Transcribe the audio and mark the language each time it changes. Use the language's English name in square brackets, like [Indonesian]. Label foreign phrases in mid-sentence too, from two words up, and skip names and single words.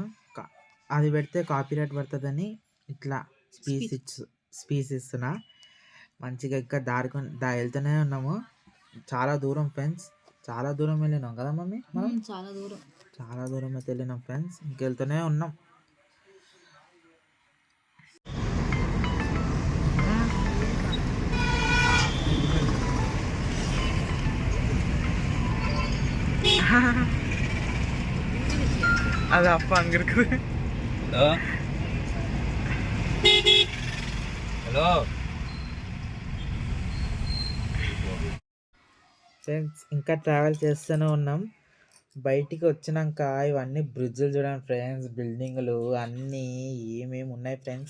[Telugu] అది పెడితే కాపీరైట్ పడుతుందని ఇట్లా స్పీచ్ ఇస్తున్నా. మంచిగా ఇంకా వెళ్తూనే ఉన్నాము. చాలా దూరం ఫ్రెండ్స్, చాలా దూరం వెళ్ళినాం కదా మమ్మీ మనం. చాలా దూరం అయితే వెళ్ళినాం ఫ్రెండ్స్. ఇంకెళ్తూనే ఉన్నాం. [Tamil] அது அப்பா அங்க இருக்குது. [Telugu] హలో ఫ్రెండ్స్ ఇంకా ట్రావెల్ చేస్తూనే ఉన్నాం. బయటికి వచ్చినాక ఇవన్నీ బ్రిడ్జులు చూడండి ఫ్రెండ్స్, బిల్డింగులు అన్నీ ఏమేమి ఉన్నాయి ఫ్రెండ్స్.